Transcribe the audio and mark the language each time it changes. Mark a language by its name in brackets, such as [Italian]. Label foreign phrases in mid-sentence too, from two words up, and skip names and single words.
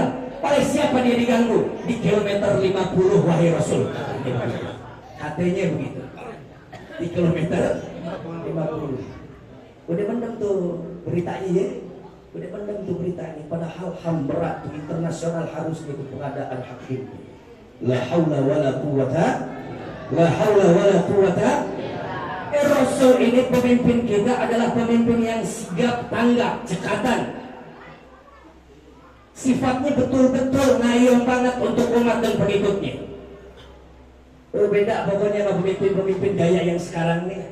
[Indonesian] Oleh siapa dia diganggu? Di kilometer 50 wahai Rasul. Katanya begitu. Di kilometer 50. Udah mendem tuh beritanya ya. Udah mendem tuh beritanya. Padahal HAM berat tuh internasional harus itu pengadaan hakim. [Arabic] لا حول ولا قوة. لا حول ولا قوة. [Indonesian] Rasul ini pemimpin kita adalah pemimpin yang sigap, tanggap, cekatan. Sifatnya betul-betul ngayom banget untuk umat dan pengikutnya. Beda pokoknya sama pemimpin-pemimpin gaya yang sekarang nih.